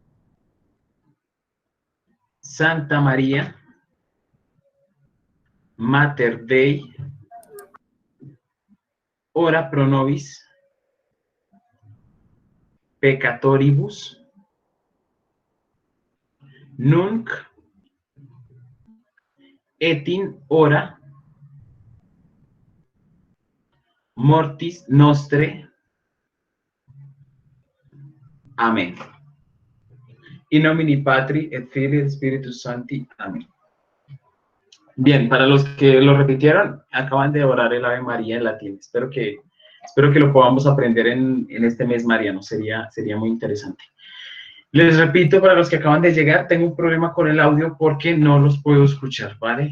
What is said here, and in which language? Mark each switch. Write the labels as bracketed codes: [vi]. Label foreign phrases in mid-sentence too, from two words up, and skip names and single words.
[la] Santa María, Mater Dei, ora pro nobis peccatoribus, nunc et in hora mortis nostre. Amén. In nomine Patri et Filii et Spiritus Sancti. Amén. [es] Bien, para los que lo repitieron, acaban de orar el Ave María en latín. Espero que lo podamos aprender en este mes mariano. Sería muy interesante. Les repito, para los que acaban de llegar, tengo un problema con el audio porque no los puedo escuchar, ¿vale?